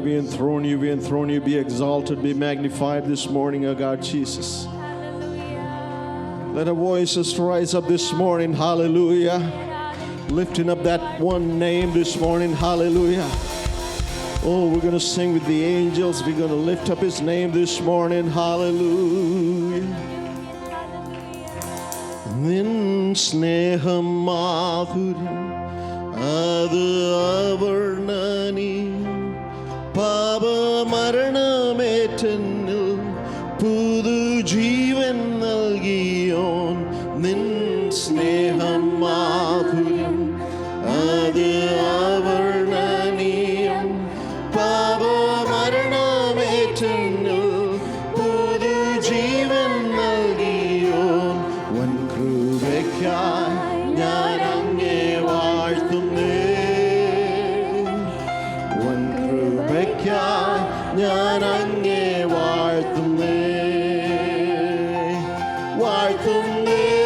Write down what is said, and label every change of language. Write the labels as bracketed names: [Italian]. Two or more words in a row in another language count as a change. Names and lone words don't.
[English] We enthrone you, we enthrone you. Be exalted, be magnified this morning, our God, Jesus. Let our voices rise up this morning. Hallelujah. Lifting up that one name this morning. Hallelujah. Oh, we're going to sing with the angels. We're going to lift up his name this morning. Hallelujah. [Malayalam] നിൻ സ്നേഹം മാധുര്യം അത് അവർണനീയം പാപ മരണമെന്നിൽ പുതു ജീവൻ നൽകിയോൻ നിൻ സ്നേഹം മാധുര്യം അത് അവർണനീയം പാപ മരണമെന്നിൽ പുതു ജീവൻ നൽകിയോൻ വൻ കൃപയ്ക്കായി ഞാൻ അങ്ങേ വാഴ്ത്തുന്നേ വൻ കൃപയ്ക്കായി ഞാൻ അങ്ങേ വാഴ്ത്തുന്നേ വാഴ്ത്തുന്നേ